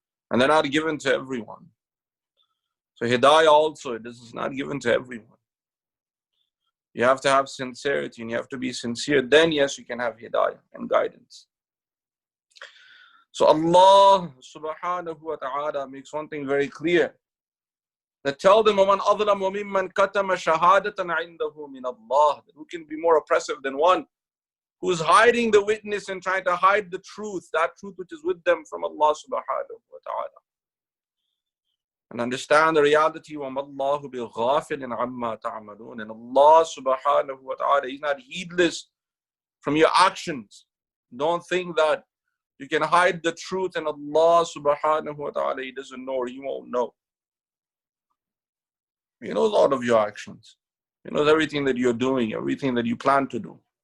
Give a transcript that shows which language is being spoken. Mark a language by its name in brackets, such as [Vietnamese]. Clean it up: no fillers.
[English] And they're not given to everyone. So hidayah also, this is not given to everyone. You have to have sincerity and you have to be sincere. Then yes, you can have hidayah and guidance. So Allah subhanahu wa ta'ala makes one thing very clear. That tell them, [Arabic] وَمَنْ أَظْلَمُ مِمَّنْ كَتَمَ شَهَادَةً عِنْدَهُ مِنَ اللَّهِ. [English] Who can be more oppressive than one who's hiding the witness and trying to hide the truth, that truth which is with them from Allah subhanahu wa ta'ala. And understand the reality, [Arabic] وَمَا اللَّهُ بِغَافِلٍ عَمَّا تَعْمَلُونَ. [English] And Allah subhanahu wa ta'ala, He's not heedless from your actions. Don't think that you can hide the truth and Allah subhanahu wa ta'ala, He doesn't know or He won't know. He knows all of your actions. He knows everything that you're doing, everything that you plan to do.